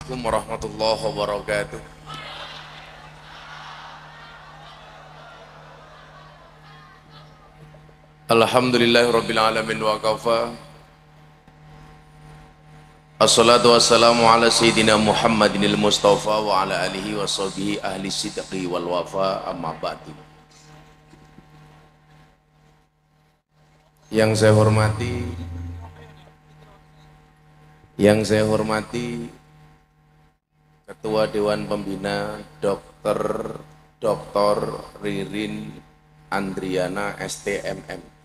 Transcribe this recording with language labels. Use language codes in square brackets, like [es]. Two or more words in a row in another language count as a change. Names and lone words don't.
[ar] السلام عليكم ورحمة الله وبركاته. الحمد لله رب العالمين وكفى. والصلاة والسلام على سيدنا محمد المصطفى وعلى آله وصحبه أهل الصدق والوفا، أما بعد. [id] Yang saya hormati Ketua Dewan Pembina Dr. Ririn Andriana STMM.